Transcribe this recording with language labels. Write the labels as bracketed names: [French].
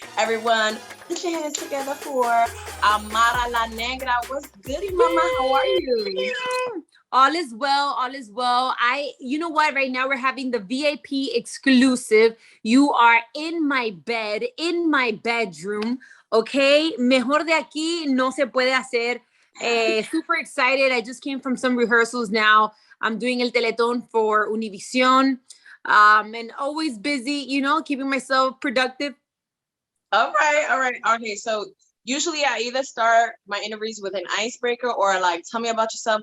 [English] Everyone, put your hands together for Amara La Negra. What's goody, mama? How are you? All is well. All is well. You know what? Right now we're having the VIP exclusive. You are in my bed, in my bedroom. Okay. [Spanish] Mejor de aquí no se puede hacer. [English] Super excited. I just came from some rehearsals now. I'm doing El Teletón for Univision, and always busy, keeping myself productive. All right. Okay, so usually I either start my interviews with an icebreaker or like, tell me about yourself.